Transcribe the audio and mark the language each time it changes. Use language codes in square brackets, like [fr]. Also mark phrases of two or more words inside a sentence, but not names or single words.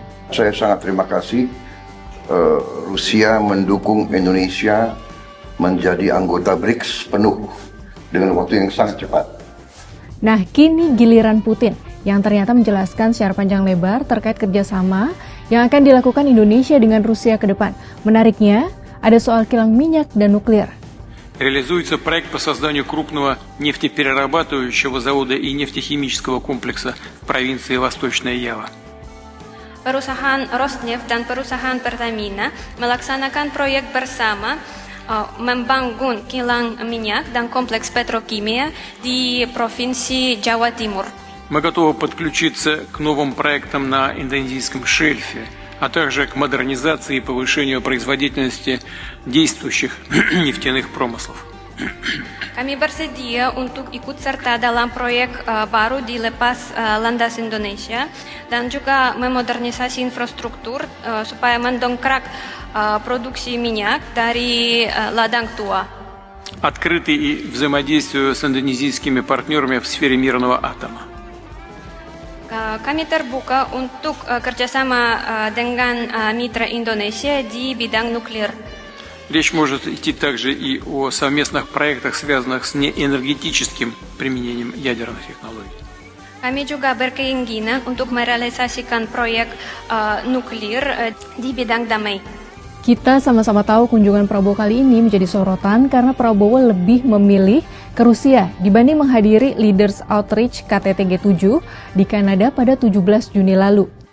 [id] Saya sangat terima kasih Rusia mendukung Indonesia menjadi anggota BRICS penuh dengan waktu yang sangat cepat. Nah, kini giliran Putin yang ternyata menjelaskan secara panjang lebar terkait kerjasama yang akan dilakukan Indonesia dengan Rusia ke depan. Menariknya, ada soal kilang minyak dan nuklir. [ru] Реализуется проект по созданию крупного нефтеперерабатывающего завода и нефтехимического комплекса в провинции Восточная Ява. [id] Perusahaan Rosneft dan perusahaan Pertamina melaksanakan proyek bersama membangun kilang minyak dan kompleks petrokimia di Provinsi Jawa Timur. [ru] Мы готовы подключиться к новым проектам на индонезийском шельфе, а также к модернизации и повышению производительности действующих нефтяных промыслов. [id] Kami bersedia untuk ikut serta dalam proyek baru di lepas landas Indonesia dan juga memodernisasi infrastruktur supaya mendongkrak produksi minyak dari ladang tua. [ru] Открыты и взаимодействию с индонезийскими партнерами в сфере мирного атома. [id] Kami terbuka untuk kerjasama dengan mitra Indonesia di bidang nuklir. [ru] Речь может идти также и о совместных проектах, связанных с неэнергетическим применением ядерных технологий. [id] Kami juga berkeinginan untuk merealisasikan proyek nuklir di bidang damai. Kita sama-sama tahu kunjungan Prabowo kali ini menjadi sorotan karena Prabowo lebih memilih ke Rusia dibanding menghadiri Leaders Outreach KTT G7 di Kanada pada 17 Juni lalu.